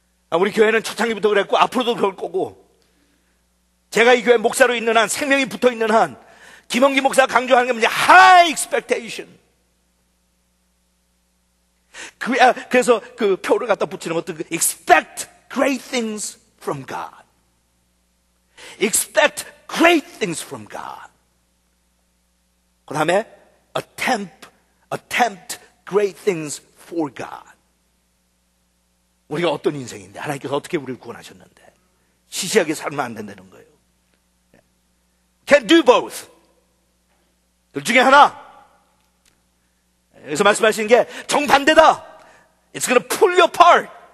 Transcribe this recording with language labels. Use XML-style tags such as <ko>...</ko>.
<ko>우리 교회는 초창기부터 그랬고 앞으로도 그럴 거고, 제가 이 교회 목사로 있는 한, 생명이 붙어 있는 한, 김원기 목사가 강조하는 게 뭐냐?</ko> <en>high expectation.</en> <ko>그래서 그 표를 갖다 붙이는 것도 expect great things from God.</ko> <en>Expect great things from God. 그 다음에 attempt great things for God.</en> <ko>우리가 어떤 인생인데 하나님께서 어떻게 우리를 구원하셨는데 시시하게 살면 안 된다는 거예요.</ko> <en>Can do both. 둘 중에 하나.</en> <ko>여기서 말씀하시는 게 정반대다.</ko> <en>It's gonna pull you apart.</en>